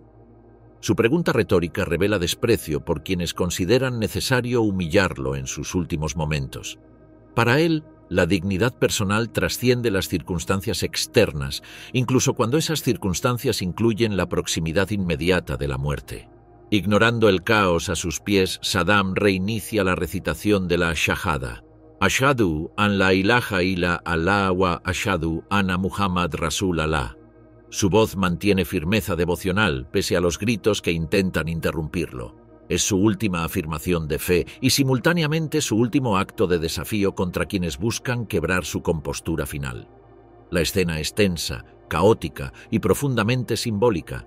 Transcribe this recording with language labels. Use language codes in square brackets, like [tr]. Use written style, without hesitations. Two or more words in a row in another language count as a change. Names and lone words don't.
[es] Su pregunta retórica revela desprecio por quienes consideran necesario humillarlo en sus últimos momentos. Para él, la dignidad personal trasciende las circunstancias externas, incluso cuando esas circunstancias incluyen la proximidad inmediata de la muerte. Ignorando el caos a sus pies, Saddam reinicia la recitación de la shahada. [ar] أشهد أن لا إله إلا الله وأشهد أن محمدا رسول الله. [es] Su voz mantiene firmeza devocional, pese a los gritos que intentan interrumpirlo. Es su última afirmación de fe y simultáneamente su último acto de desafío contra quienes buscan quebrar su compostura final. La escena es tensa, caótica y profundamente simbólica.